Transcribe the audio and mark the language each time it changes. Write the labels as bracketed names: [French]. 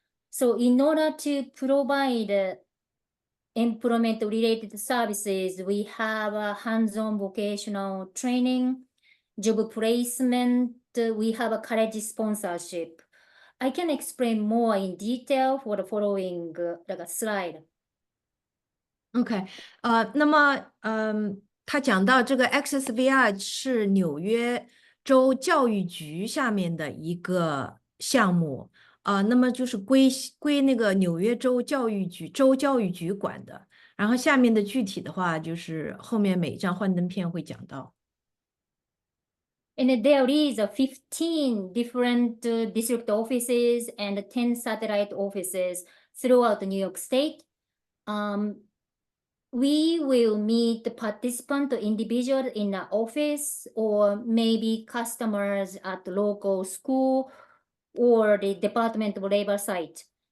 [English] So in order to provide employment related services, we have a hands-on vocational training, job placement, we have a college sponsorship. I can explain more in detail for the following slide. [Chinese] OK，那么他讲到这个 Access-VR 是纽约州教育局下面的一个项目，那么就是归那个纽约州教育局管的。然后下面的具体的话，就是后面每一张幻灯片会讲到。 [English] And there is 15 different district offices and 10 satellite offices throughout New York State. We will meet the participant individual in the office or maybe customers at the local school or the Department of Labor site.